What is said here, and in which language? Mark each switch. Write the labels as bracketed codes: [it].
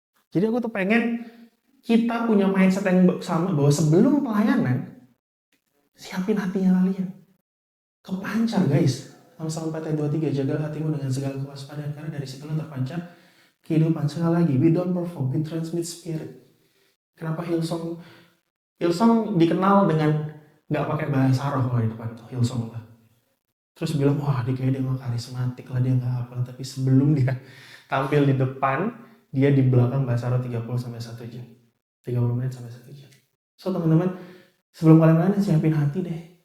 [id] Jadi aku tuh pengen kita punya mindset yang sama, bahwa sebelum pelayanan, siapin hatinya kalian. Kepancar guys. Amsal 4:23, jagalah hatimu dengan segala kewaspadaan, karena dari situlah terpancar kehidupan. Sekali lagi, [en] we don't perform, we transmit spirit. [id] Kenapa Hillsong dikenal dengan nggak pakai bahasa roh kalau di depan itu, Hillsong lah. Terus bilang, wah dia kayaknya dia nggak karismatik lah, dia nggak apa. Tapi sebelum dia tampil di depan, dia di belakang bahasa roh 30-1 jam. 30 menit sampai 1 jam. So teman-teman, sebelum kalian main, siapin hati deh.